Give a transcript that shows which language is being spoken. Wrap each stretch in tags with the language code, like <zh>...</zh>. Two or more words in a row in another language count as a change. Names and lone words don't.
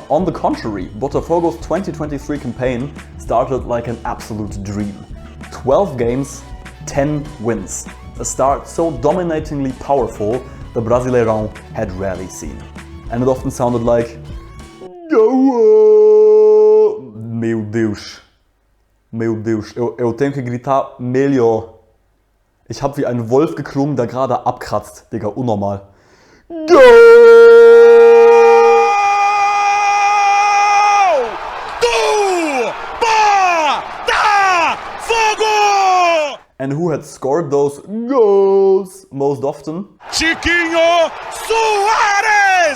<en>On the contrary, Botafogo's 2023 campaign started like an absolute dream. 12 games, 10 wins. A start so dominatingly powerful the Brasileirão had rarely seen. And it often sounded like, Go!</en> <pt>Meu Deus. Meu Deus. Eu tenho que gritar melhor.</pt> <de>Ich hab wie ein Wolf geklungen, der gerade abkratzt. Digga, unnormal. Go! Do!</de> <en>Botafogo! And who had scored those goals most often? Chiquinho Suarez!</en>